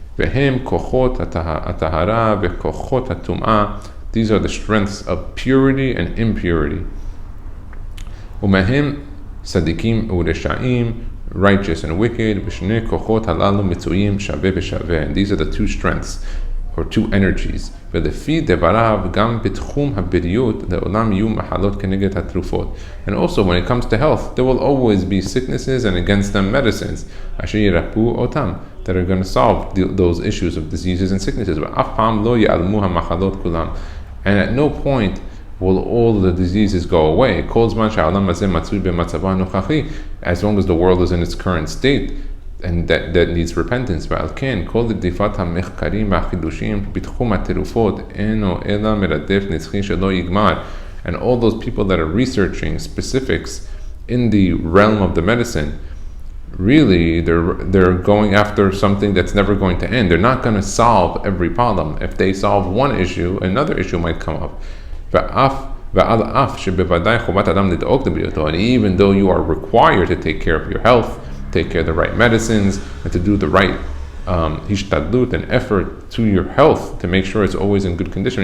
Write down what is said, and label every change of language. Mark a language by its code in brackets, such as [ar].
[he] והם כוחות הטהרה וכוחות הטומאה. [en] These are the strengths of purity and impurity. [he] ומהם צדיקים ורשעים, [en] righteous and wicked, [he] ושני כוחות הללו מצויים שווה בשווה. [en] And these are the two strengths, or two energies. [he] ולפי דבריו גם בתחום הבריאות לעולם יהיו מחלות כנגד התרופות. [en] And also when it comes to health, there will always be sicknesses and against them medicines [he] אשר ירפאו אותם, [en] that are going to solve those issues of diseases and sicknesses. [he] ואף פעם לא ייעלמו המחלות כולם. [en] And at no point will all the diseases go away. [he] כל זמן שהעולם הזה מצוי במצבו הנוכחי, [en] as long as the world is in its current state, and that needs repentance. [he] ועל כן, כל רדיפת המחקרים והחידושים בתחום התרופות אינו אלא מרדף נצחי שלא יגמר. [en] And all those people that are researching specifics in the realm of the medicine, really they're going after something that's never going to end. They're not going to solve every problem. If they solve one issue, another issue might come up. [he] ועל אף שבוודאי חובת אדם לדאוג לבריאותו, [en] and even though you are required to take care of your health, take care of the right medicines, and to do the right hishtadlut and effort to your health to make sure it's always in good condition.